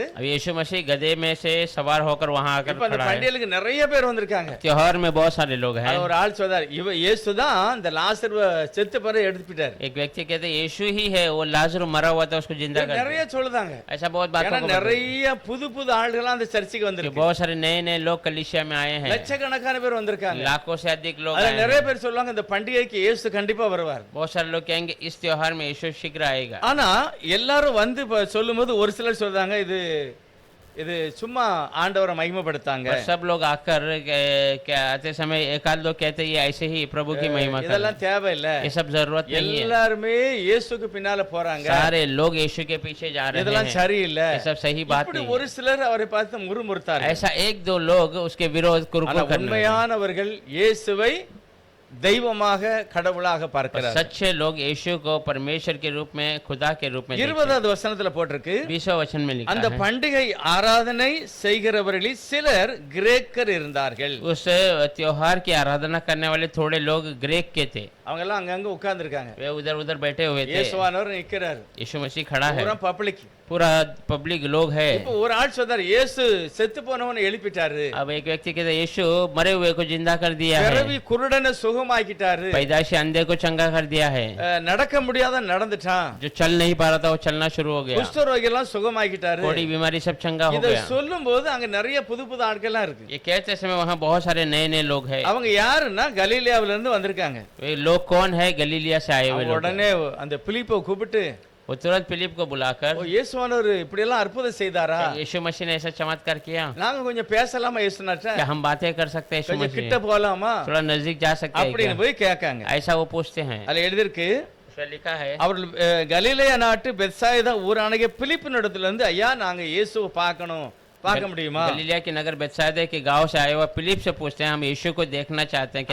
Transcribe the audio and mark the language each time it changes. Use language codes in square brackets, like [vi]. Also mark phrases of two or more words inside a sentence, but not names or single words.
[hi] अब यीशु मसीह गधे में से सवार होकर वहां आकर [ta] இப்போ அந்த [hi] खड़ा है। [ta] பண்டிகைக்கு நிறைய பேர் வந்திருக்காங்க. [hi] त्योहार में बहुत सारे लोग हैं। [ta] அது ஒரு ஆள் சொல்றாரு, இயேசு தான் இந்த லாசருவை செத்து பிறகு எடுத்துட்டாரு. [hi] एक व्यक्ति कहते हैं यीशु ही है, वो लाजर मरा हुआ था उसको जिंदा कर [ta] நிறைய [hi] दिया। [ta] சொல்லுதாங்க. [hi] ऐसा बहुत बातों [ta] ஏன்னா [hi] को बताते [ta] நிறைய புது புது ஆள்கள் அந்த சர்ச்சுக்கு [hi] हैं कि [ta] வந்திருக்கு. [hi] बहुत सारे नए नए लोग कलीसिया में आए हैं। [ta] லட்சக்கணக்கான பேர் வந்திருக்காங்க. [hi] लाखों से अधिक लोग [ta] அதுல [hi] आए [ta] நிறைய [hi] हैं। [ta] பேர் சொல்லுவாங்க இந்த பண்டிகைக்கு இயேசு கண்டிப்பா வருவார். [hi] बहुत सारे लोग कहेंगे इस त्योहार में यीशु शीघ्र आएगा। [ta] ஆனா எல்லாரும் வந்து சொல்லும்போது ஒரு சிலர் சொல்றாங்க இது சும்மா ஆண்டவரை மகிமைப்படுத்தாங்க. [hi] पर सब लोग आकर क्या आते समय एक आध लोग कहते हैं ये ऐसे ही प्रभु की महिमा कर [ta] இதெல்லாம் தேவையில்லை. [hi] ये सब जरूरत नहीं है। [ta] எல்லாருமே இயேசுக்கு பின்னால போறாங்க. [hi] सारे लोग यीशु के पीछे जा रहे [ta] இதெல்லாம் [hi] हैं। [ta] சரியில்லை. [hi] ये सब सही बात [ta] இப்படி [hi] नहीं [ta] ஒரு சிலர் அவரை பார்த்து முறுமுறுத்தார். [hi] ऐसा एक दो लोग उसके विरोध कुरकुर करने लगे। [ta] உண்மையானவர்கள் இயேசுவை தெய்வமாக கடவுளாக பார்க்கிறார். [hi] सच्चे लोग यीशु को परमेश्वर के रूप में खुदा के रूप में [ta] 20வது வசனத்துல போட்டிருக்கு. [hi] 20वें वचन में लिखा [ta] அந்த [hi] है [ta] பண்டிகை ஆராதனை செய்கிறவர்களில் சிலர் கிரேக்கர் இருந்தார்கள். [hi] उस त्योहार की आराधना करने वाले थोड़े लोग ग्रीक के थे। [ta] அவங்க எல்லாம் அங்கங்க உட்கார்ந்து இருக்காங்க. [hi] वे उधर उधर बैठे हुए थे। [ta] இயேசுவானவர் நிக்கிறார். [hi] यीशु मसीह खड़ा है, [ta] பூரா பப்ளிக். [hi] पूरा पब्लिक लोग है। [ta] இப்போ ஒரு ஆள் சொல்றாரு இயேசு செத்து போனவனை எழுப்பிட்டாரு. [hi] अब एक व्यक्ति कहते यीशु मरे हुए को जिंदा कर दिया है, [ta] பிறவி குருடனை சுகமாக்கிட்டாரு. [hi] पैदाइशी अंधे को चंगा कर दिया है, [ta] நடக்க முடியாத நடந்துட்டான். [hi] जो चल नहीं पा रहा था वो चलना शुरू हो गया, [ta] குஷ்டரோகி எல்லாம் சுகமாக்கிட்டாரு. [hi] कोड़ी बीमारी सब चंगा हो [ta] இத [hi] गया। [ta] சொல்லும்போது அங்க நிறைய புது புது ஆட்கள்லாம் இருக்கு. [hi] ये कहते समय वहाँ बहुत सारे नए नए लोग हैं। [ta] அவங்க யாருன்னா கலிலேயாவில இருந்து வந்திருக்காங்க. [hi] वे लोग कौन है? गलीलिया से आए हुए [ta] அவங்க [hi] लोग। [ta] உடனே அந்த பிலிப்பை கூப்பிட்டு [hi] वो तुरंत फिलिप को बुलाकर [ta] ஓ இயேசுவானவர் இப்படி எல்லாம் அற்புதம் செய்தாரா? [hi] यीशु मसीह ने ऐसा चमत्कार किया, [ta] நாங்க கொஞ்சம் பேசலாமா இயேசுனாட்ட? [hi] क्या हम बातें कर सकते हैं यीशु [ta] கொஞ்சம் [hi] मसीह? [ta] கிட்ட போலாமா? [hi] थोड़ा नजदीक जा सकते हैं [ta] அப்படின்னு [hi] क्या? [ta] போய் கேட்காங்க. [hi] ऐसा वो पूछते हैं। [ta] அதுல எழுதிருக்கு [hi] उसमें लिखा है [ta] அவர்கள் கலிலேயா நாட்டு பெத்சாயிதா ஊரானகிய பிலிப்பின் இடத்துல இருந்து ஐயா நாங்க இயேசுவை பார்க்க முடியுமா? [hi] गलीलिया के नगर बेतसाइदा के गांव से आए हुए फिलिप से पूछते हैं हम यीशु को देखना चाहते हैं, क्या